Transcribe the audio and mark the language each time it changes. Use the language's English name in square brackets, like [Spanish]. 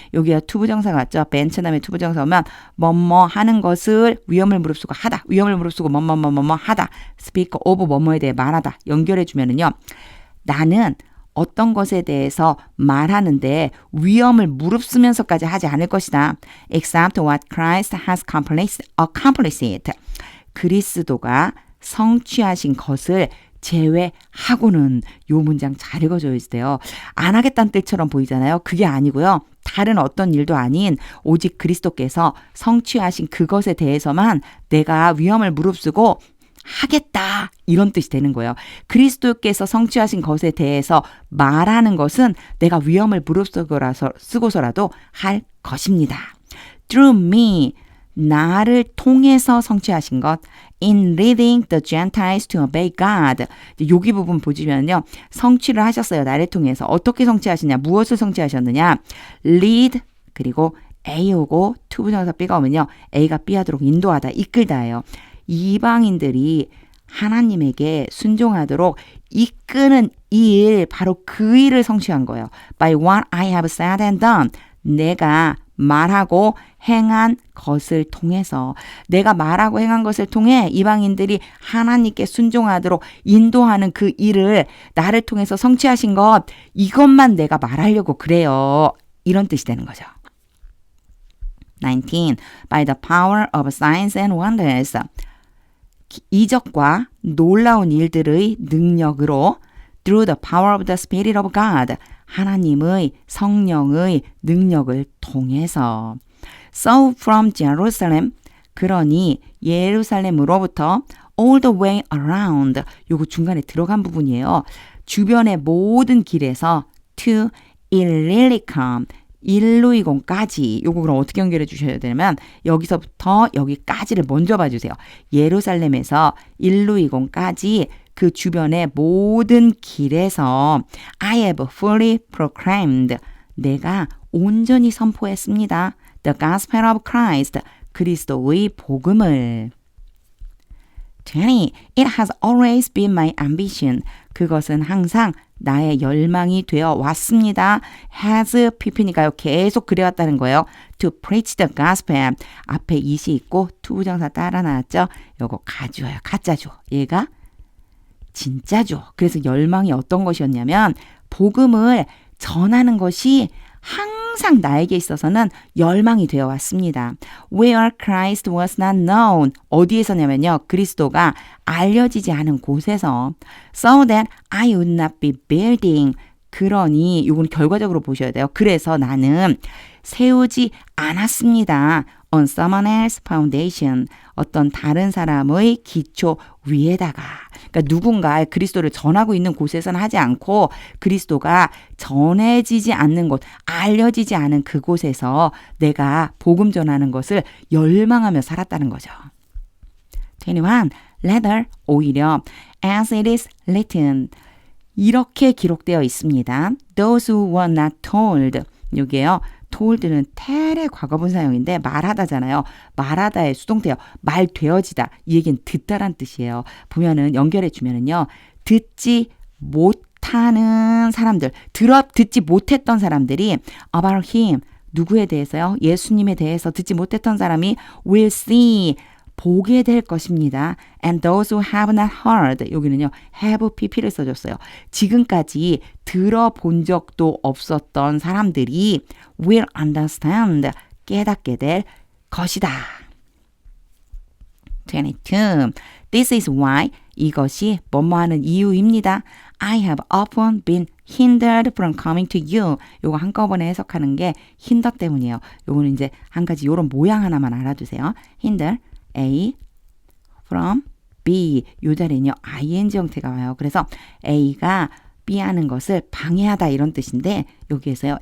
[Korean] 여기가 투부정사가 왔죠. venture 다음에 투부정사 오면 뭐뭐 하는 것을 위험을 무릅쓰고 하다. 위험을 무릅쓰고 뭐뭐 하다. speak of 뭐뭐에 대해 말하다. 연결해 주면은요. 나는 어떤 것에 대해서 말하는데 위험을 무릅쓰면서까지 하지 않을 것이다. [English] Except what Christ has accomplished. [Korean] 그리스도가 성취하신 것을 제외하고는 요 문장 잘 읽어줘야 돼요. 안 하겠다는 뜻처럼 보이잖아요. 그게 아니고요. 다른 어떤 일도 아닌 오직 그리스도께서 성취하신 그것에 대해서만 내가 위험을 무릅쓰고 하겠다 이런 뜻이 되는 거예요. 그리스도께서 성취하신 것에 대해서 말하는 것은 내가 위험을 무릅쓰고서라도 할 것입니다. [English] Through me, [Korean] 나를 통해서 성취하신 것. [English] In leading the Gentiles to obey God. [Korean] 여기 부분 보시면요. 성취를 하셨어요. 나를 통해서. 어떻게 성취하시냐. 무엇을 성취하셨느냐. lead 그리고 A 오고 투부정사 B가 오면요. A가 B 하도록 인도하다. 이끌다예요. 이방인들이 하나님에게 순종하도록 이끄는 이 일, 바로 그 일을 성취한 거예요. [English] By what I have said and done. [Korean] 내가 말하고 행한 것을 통해서 내가 말하고 행한 것을 통해 이방인들이 하나님께 순종하도록 인도하는 그 일을 나를 통해서 성취하신 것 이것만 내가 말하려고 그래요. 이런 뜻이 되는 거죠. 19. [English] By the power of signs and wonders. [Korean] 이적과 놀라운 일들의 능력으로 [English] through the power of the Spirit of God. [Korean] 하나님의 성령의 능력을 통해서. [English] So from Jerusalem. [Korean] 그러니 예루살렘으로부터 [English] all the way around. [Korean] 요거 중간에 들어간 부분이에요. 주변의 모든 길에서 [English] to Illyricum. [Korean] 일루이곤까지. 요거 그럼 어떻게 연결해 주셔야 되냐면 여기서부터 여기까지를 먼저 봐주세요. 예루살렘에서 일루이곤까지 그 주변의 모든 길에서 [English] I have fully proclaimed. [Korean] 내가 온전히 선포했습니다. [English] The gospel of Christ. [Korean] 그리스도의 복음을. [English] 20. It has always been my ambition. [Korean] 그것은 항상 나의 열망이 되어 왔습니다. has pp니까요. 계속 그래왔다는 거예요. [English] To preach the gospel. [Korean] 앞에 is이 있고 투부정사 따라 나왔죠. 요거 가주어요. 가짜죠. 얘가 진짜죠. 그래서 열망이 어떤 것이었냐면 복음을 전하는 것이 항상 나에게 있어서는 열망이 되어 왔습니다. [English] Where Christ was not known. [Korean] 어디에서냐면요. 그리스도가 알려지지 않은 곳에서. [English] So that I would not be building. [Korean] 그러니 이건 결과적으로 보셔야 돼요. 그래서 나는 세우지 않았습니다. [English] On someone else's foundation. [Korean] 어떤 다른 사람의 기초 위에다가. 그러니까 누군가 그리스도를 전하고 있는 곳에서는 하지 않고 그리스도가 전해지지 않는 곳, 알려지지 않은 그곳에서 내가 복음 전하는 것을 열망하며 살았다는 거죠. 21. [English] Rather, [Korean] 오히려 [English] as it is written. [Korean] 이렇게 기록되어 있습니다. [English] Those who were not told. [Korean] 여기에요. told는 텔의 과거분사형인데 말하다잖아요. 말하다의 수동태요. 말되어지다. 이 얘기는 듣다란 뜻이에요. 보면은 연결해 주면은요. 듣지 못하는 사람들, 듣지 못했던 사람들이 [English] about him. [Korean] 누구에 대해서요? 예수님에 대해서 듣지 못했던 사람이 [English] will see. [Korean] 보게 될 것입니다. And those who have not heard. 여기는요. have pp를 써줬어요. 지금까지 들어본 적도 없었던 사람들이 [English] will understand. [Korean] 깨닫게 될 것이다. [English] 22. This is why. [Korean] 이것이 뭐뭐 하는 이유입니다. [English] I have often been hindered from coming to you. [Korean] 요거 한꺼번에 해석하는 게 hinder 때문이에요. 요거는 이제 한 가지 요런 모양 하나만 알아두세요. hinder. A from B. 요 자리는요. ing 형태가 와요. 그래서 A가 B 하는 것을 방해하다 이런 뜻인데 여기에서요.